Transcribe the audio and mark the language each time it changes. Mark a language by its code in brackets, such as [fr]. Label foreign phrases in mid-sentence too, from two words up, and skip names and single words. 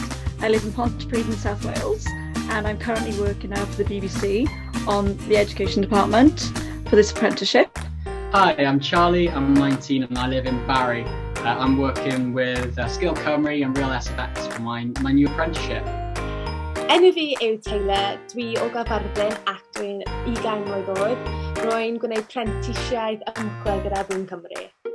[en] I live in Pontyclun in South Wales, and I'm currently working now for the BBC on the education department for this apprenticeship. Hi, I'm Charlie, I'm 19 and I live in Barry. I'm working with Skil Cymru and Real SFX for my new apprenticeship. [cy] Enw fi yw Taylor, dwi o Gyfyrddin ac dwi'n 20 mlwydd oed. Rwy'n gwneud Prentisiaid Newydd gyda Bydd Cymru.